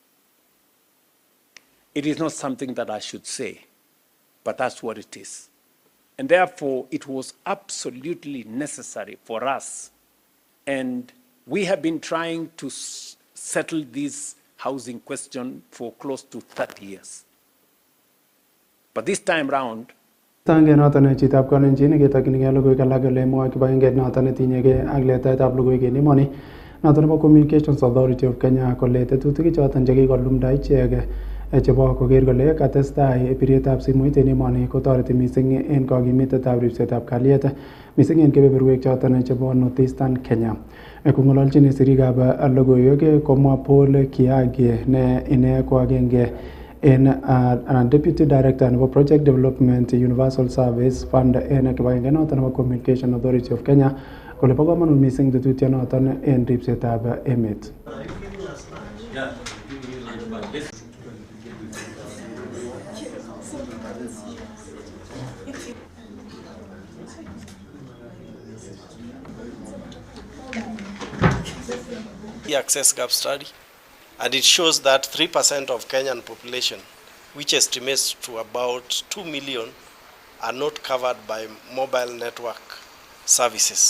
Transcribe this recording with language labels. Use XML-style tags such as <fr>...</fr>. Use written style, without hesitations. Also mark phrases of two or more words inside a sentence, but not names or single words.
<en>It is not something that I should say, but that's what it is. And therefore, it was absolutely necessary for us, and we have been trying to settle this housing question for close to 30 years. But this time round,</en> <kln>Tange noton chitab Kalenjin ketokyinigei logoiwek alak ole mwoe kibagengeit noton netinyegei ak letaetab logoiwek en emoni noton nebo Communications Authority of Kenya kole tetutik choton chekikolumda ichek chebo koker kole katestai biretab simoit en emoni kotoreti mising en kokimitetab ripsetab kalyet mising en kebeberwek choton chebo North Eastern Kenya. Kong'ololjin sirikab logoiwek komwa Paul Kiage ne ine ko agenge en</kln> <en>Deputy Director</en> <kln>nebo Project Development Universal Service Fund en kibagenge noton nebo Communication Authority of Kenya kole bo kamanut mising tetutiet noton en ripsetab emet.</kln> <en>The access gap study, and it shows that 3% of Kenyan population, which estimates to about 2 million, are not covered by mobile network services.</en>